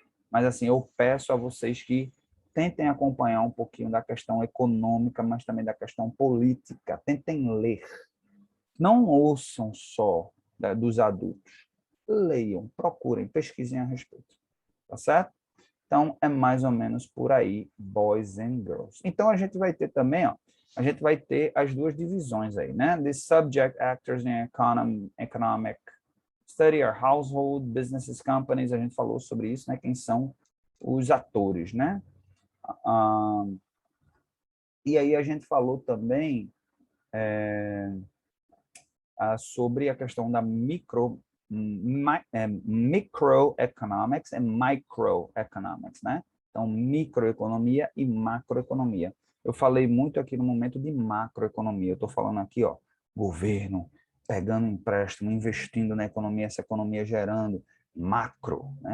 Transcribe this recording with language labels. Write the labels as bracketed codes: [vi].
[pt] Mas assim, eu peço a vocês que tentem acompanhar um pouquinho da questão econômica, mas também da questão política, tentem ler. Não ouçam só dos adultos, leiam, procurem, pesquisem a respeito, tá certo? Então, é mais ou menos por aí, [en] boys and girls. [pt] Então, a gente vai ter também, ó, a gente vai ter as duas divisões aí, né? [en] The subject actors in economic study are household, businesses, companies. [pt] A gente falou sobre isso, né? Quem são os atores, né? E aí a gente falou também sobre a questão da microeconomics e microeconomics, né? Então, microeconomia e macroeconomia. Eu falei muito aqui no momento de macroeconomia. Eu estou falando aqui, ó, governo pegando empréstimo, investindo na economia, essa economia gerando macro, né?